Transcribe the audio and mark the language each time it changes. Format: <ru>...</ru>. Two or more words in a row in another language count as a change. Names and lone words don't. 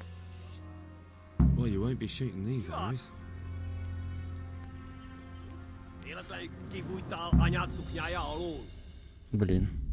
<en>Well, you won't be shooting these arrows.</en> <hu>Életleg kibújtál anyád szuknyája alól.</hu> <uk>Блін.</uk>